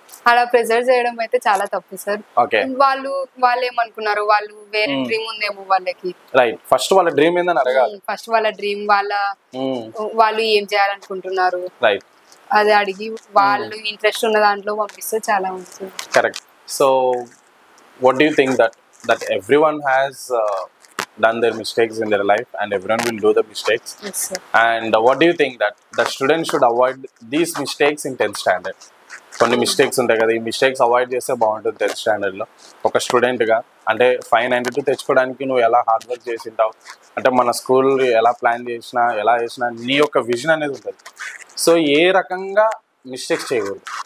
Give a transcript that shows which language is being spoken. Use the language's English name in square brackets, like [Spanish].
[Telugu] అలా ప్రెజర్ చేయడం అయితే చాలా తప్పు సార్. వాళ్ళు ఏమనుకున్నారు, వాళ్ళు వేరే డ్రీమ్ ఉందేమో వాళ్ళకి. రైట్. ఫస్ట్ వాళ్ళ డ్రీమ్ ఏందని అడగాలి. ఫస్ట్ వాళ్ళ డ్రీమ్ వాళ్ళు ఏం చేయాలనుకుంటున్నారు, రైట్, అది అడిగి వాళ్ళు ఇంట్రెస్ట్ ఉన్న దాంట్లో పంపిస్తే చాలా ఉంటుంది. Correct. [English] So what do you think that everyone has done their mistakes in their life and everyone will do the mistakes? Yes, sir. And what do you think that the students should avoid these mistakes in 10th standard? [Telugu] కొన్ని mistakes ఉంటాయి కదా, ఈ mistakes avoid చేస్తే బాగుంటుంది 10th స్టాండర్డ్లో ఒక స్టూడెంట్గా. అంటే 592 తెచ్చుకోవడానికి నువ్వు ఎలా హార్డ్ వర్క్ చేసింటావు, అంటే మన స్కూల్ ఎలా ప్లాన్ చేసినా ఎలా చేసినా నీ యొక్క విజన్ అనేది ఉంటుంది. సో ఏ రకంగా మిస్టేక్స్ చేయకూడదు?